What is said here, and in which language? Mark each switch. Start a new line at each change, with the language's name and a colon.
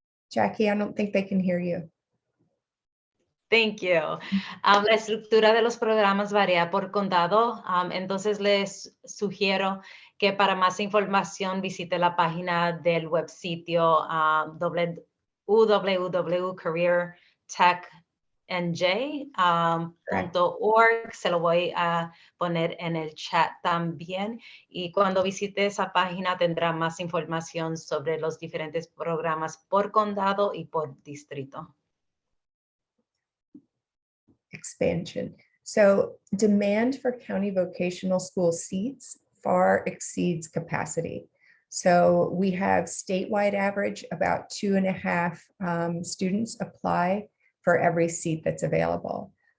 English: Jackie, I don't think they can hear you. Thank you.
Spanish: La estructura de los programas varía por condado, entonces les sugiero que para más información visite la página del web sitio www.careertechnj.org. Se lo voy a poner en el chat también. Y cuando visite esa página tendrá más información sobre los diferentes programas por condado y por distrito.
English: Expansion. So demand for county vocational school seats far exceeds capacity. So we have statewide average about 2.5 students apply for every seat that's available.